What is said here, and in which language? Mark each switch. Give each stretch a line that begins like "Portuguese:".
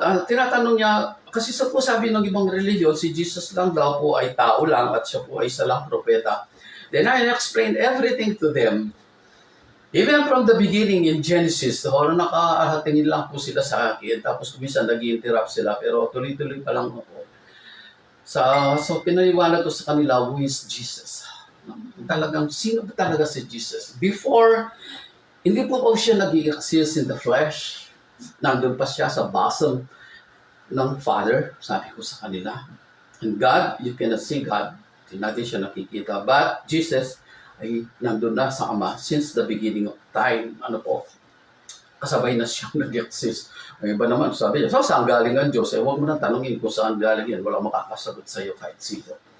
Filipino: Tinatanong niya, kasi sabi ng ibang religion, si Jesus lang daw po ay tao lang at siya po ay isa lang propeta.
English: Then I explained everything to them. Even from the beginning in Genesis,
Filipino: nakahatingin lang po sila sa akin, tapos minsan nag-i-interrupt sila, pero tuloy-tuloy pa lang ako. So pinaliwanag ko sa kanila,
English: who is Jesus?
Filipino: Sino ba talaga si Jesus? Before, hindi po siya nag-i-exist
English: in the flesh.
Filipino: Nandun pa siya sa bosom ng Father, sabi ko sa kanila.
English: And God, you cannot see God.
Filipino: Hindi natin siya nakikita. But Jesus ay nandun na sa Ama
English: since the beginning of time.
Filipino: Kasabay na siyang nag-exist. Ang iba naman, sabi niya, saan galing ang Diyos? Huwag mo na tanongin kung saan galing yan. Walang makakasagot sa iyo kahit sino.